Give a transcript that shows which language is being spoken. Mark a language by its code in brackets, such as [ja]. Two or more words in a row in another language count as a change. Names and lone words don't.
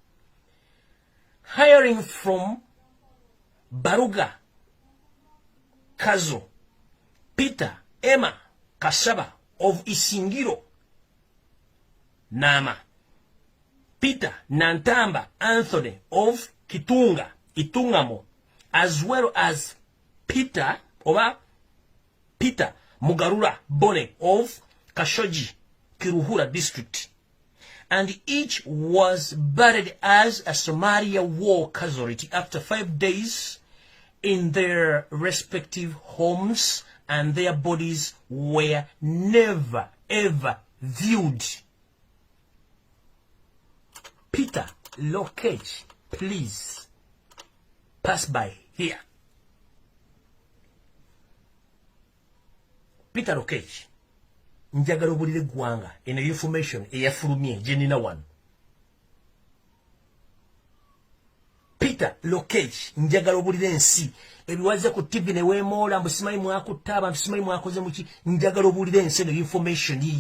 [en] hiring from Baruga Kazo, Peter Emma Kasaba of Isingiro Nama, Peter Nantamba Anthony of Kitunga, Itungamo, as well as Peter Mugarura Bone of Kashoji, Kiruhura district. And each was buried as a Somalia war casualty after 5 days in their respective homes, and their bodies were never ever viewed. Peter LOKECH, please pass by here. [lg] Peter LOKECH, njagala obulire gwanga eno information eyafulumye jenina wano. Peter LOKECH, njagala obulire ensi ebiwaze ku TV ne weemoola mbu simanyi mwakutta abantu simanyi mwakoze muki, njagala obulire ensi eno information iyi.